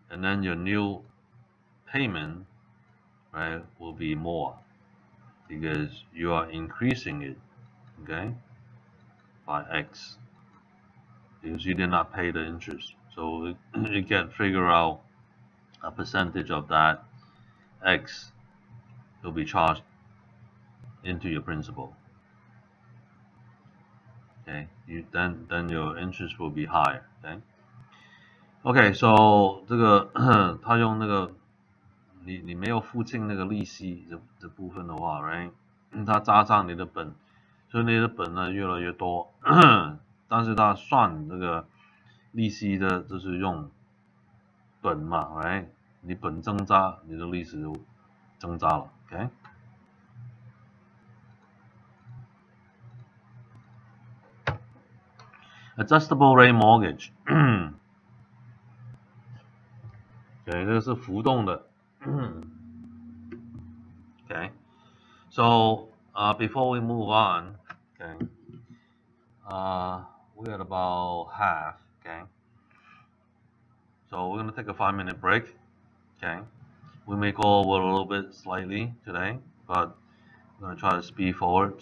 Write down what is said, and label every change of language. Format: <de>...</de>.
<en>And then your new payment, right, will be more because you are increasing it, okay, by X because you did not pay the interest. So you can figure out a percentage of that X will be charged into your principal. Okay, then your interest will be higher.</en> <zh>Okay, so 这个他用那个你没有付清那个利息这部分的话 ，right？它加上你的本，所以你的本呢越来越多，但是它算这个利息的，就是用本嘛 ，right？你本增加，你的利息就增加了 ，OK？ Adjustable rate mortgage， 对，这个是浮动的。</zh> <en>Okay, so before we move on, okay, we're at about half, okay. So we're gonna take a 5-minute break, okay. We may go over a little bit slightly today, but we're gonna try to speed forward.</en>